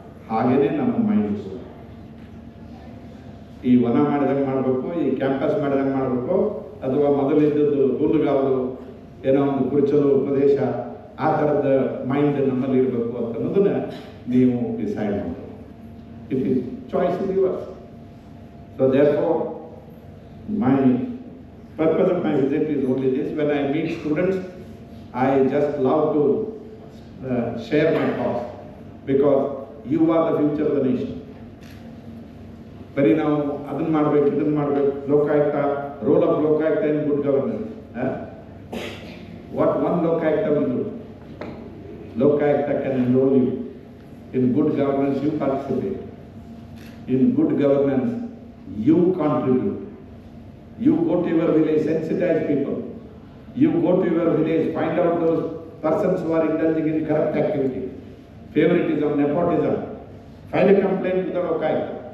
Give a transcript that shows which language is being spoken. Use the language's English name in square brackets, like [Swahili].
[Kannada] ಹಾಗೇನೆ ನಮ್ಮ ಮೈಂಡ್ ಈ ವನ ಮಾಡಿದಂಗೆ ಮಾಡಬೇಕು, ಈ ಕ್ಯಾಂಪಸ್ ಮಾಡಿದಂಗೆ ಮಾಡಬೇಕು, ಅಥವಾ ಮೊದಲಿದ್ದದ್ದು ಹುಲ್ಲುಗಾವಲು ಏನೋ ಒಂದು ಕುರ್ಚಲು ಪ್ರದೇಶ, ಆ ಥರದ ಮೈಂಡ್ ನಮ್ಮಲ್ಲಿ ಇರಬೇಕು ಅಂತ ಅನ್ನೋದನ್ನ ನೀವು ಡಿಸೈಡ್ ಮಾಡಬೇಕು. [English] It is choice is yours. So therefore my purpose of my visit is only this. When I meet students, I just love to share my thoughts, because you are the future of the nation. [Kannada] ಬರೀ ನಾವು ಅದನ್ನು ಮಾಡಬೇಕು, ಇದನ್ನು ಮಾಡಬೇಕು, Lokayukta, [English] Role of Lokayukta in good governance. What one Lokayukta will do? Lokayukta can enrol you in good governance. You participate in good governance, you contribute. You go to your village, sensitize people. You go to your village, find out those persons who are indulging in corrupt activity, favoritism, nepotism. File a complaint to the Lokayukta.